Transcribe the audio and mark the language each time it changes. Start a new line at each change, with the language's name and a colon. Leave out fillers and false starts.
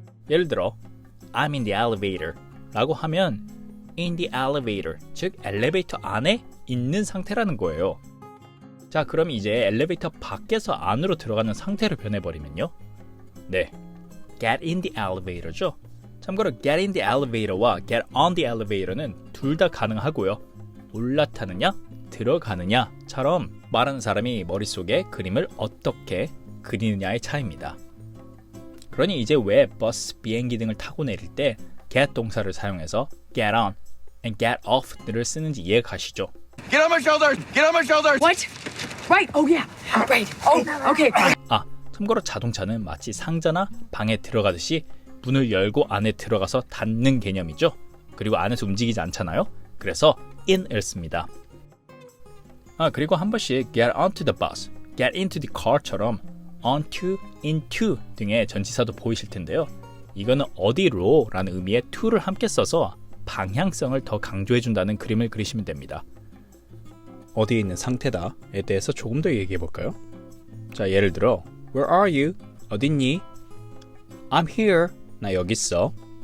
Korean: 예를 들어
English: I'm in the elevator
Korean: 라고 하면
English: in the elevator,
Korean: 즉 엘리베이터 안에 있는 상태라는 거예요. 자, 그럼 이제 엘리베이터 밖에서 안으로 들어가는 상태로 변해버리면요, 네,
English: get in the elevator
Korean: 죠. 참고로
English: get in the elevator와 get on the elevator는
Korean: 둘 다 가능하고요. 올라타느냐 들어가느냐처럼 말하는 사람이 머릿속에 그림을 어떻게 그리느냐의 차이입니다. 그러니 이제 왜 버스, 비행기 등을 타고 내릴 때 get 동사를 사용해서
English: get on and get off
Korean: 를 쓰는지 이해가 가시죠?
English: Get on my shoulders! Get on my shoulders! What? Right. Oh yeah. Right. Oh, okay.
Korean: 참고로 자동차는 마치 상자나 방에 들어가듯이 문을 열고 안에 들어가서 닫는 개념이죠. 그리고 안에서 움직이지 않잖아요. 그래서 in을 씁니다. 그리고 한 번씩
English: get onto the bus, get into the car처럼 onto, into
Korean: 등의 전치사도 보이실 텐데요. 이거는 어디로 라는 의미의 to를 함께 써서 방향성을 더 강조해준다는 그림을 그리시면 됩니다. 어디에 있는 상태다에 대해서 조금 더 얘기해 볼까요? 자, 예를 들어
English: Where are you?
Korean: 어딨니?
English: I'm here.
Korean: 나 여기 있어.